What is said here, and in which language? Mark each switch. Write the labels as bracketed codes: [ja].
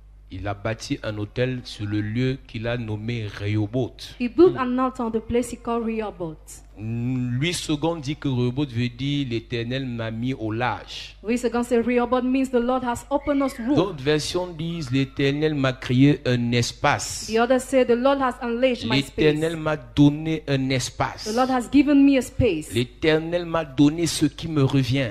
[fr] Il a bâti un autel sur le lieu qu'il a nommé Rehoboth. [en] He built an altar on the place he called Rehoboth. [fr] Louis II dit que Rehoboth veut dire l'Éternel m'a mis au large. [en] We second say Rehoboth means the Lord has opened us room. [fr] D'autres versions disent l'Éternel m'a créé un espace. [en] The others say the Lord has unleashed my space. [fr] L'Éternel m'a donné un [en] The [fr] espace. [en] Lord has given me a space. [fr] L'Éternel m'a donné ce qui me revient.